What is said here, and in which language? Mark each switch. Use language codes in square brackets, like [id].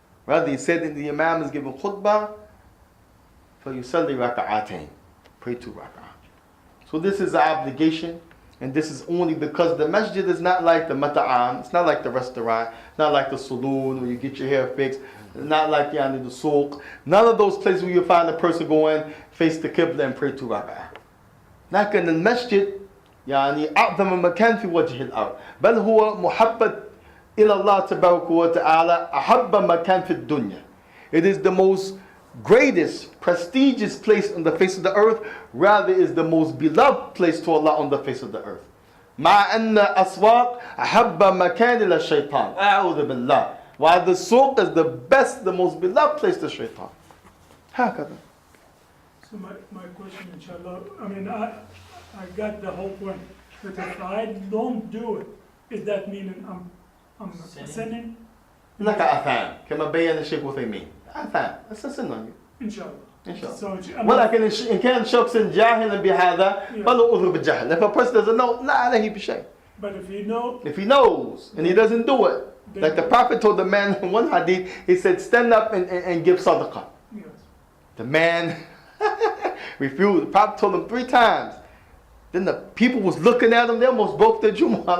[en] Rather, he said that the imam is giving khutbah, [ar] فَيُصَلِّ رَكَعَتَيْنِ. [en] Pray 2 rak'ah. So this is an obligation, and this is only because the masjid is not like the mata'am, it's not like the restaurant, it's not like the saloon where you get your hair fixed, it's not like the suq. None of those places where you find a person go in, face the qibla and pray 2 rak'ah. [ar] لكن المسجد يعني أعظم مكان في وجه الأرض بل هو محبب إلى الله تبارك وتعالى أحب مكان في الدنيا. [en] It is the most greatest, prestigious place on the face of the earth, rather is the most beloved place to Allah on the face of the earth. [ar] مع أن أسواق أحب مكان إلى الشيطان أعوذ بالله. [en] While the suq is the best, the most beloved place to shaitan. [ar] هكذا. [en] So my question, inshallah, I mean, I got the whole point. But if I don't do it, is that meaning I'm sinning? [ar] لك أثام كما بين الشيخ وثيمين. [en] أثام. It's a sin on you. Inshallah. Inshallah. So, [ar] ولكن إن كان شخص جاهلا بهذا فله أذر بالجهل. [en] If a person doesn't know, [ar] لا عليه بشيء. [en] But if you know, if he knows and he doesn't do it, like the Prophet told the man in one hadith, he said, stand up and give sadaqah. yes. The man refused. The Prophet told him 3 times. Then the people was looking at him. They almost broke their Jumu'ah.